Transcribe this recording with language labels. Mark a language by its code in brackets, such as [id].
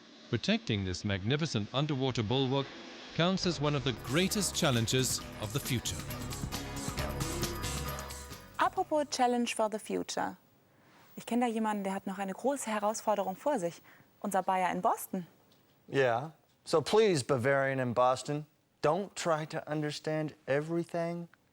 [en] Protecting this magnificent underwater bulwark counts as one of the greatest challenges of the future. Apropos Challenge for the Future. [de] Ich kenne da jemanden, der hat noch eine große Herausforderung vor sich. Unser Bayer in Boston. [en] Yeah. So please, Bavarian in Boston, don't try to understand everything.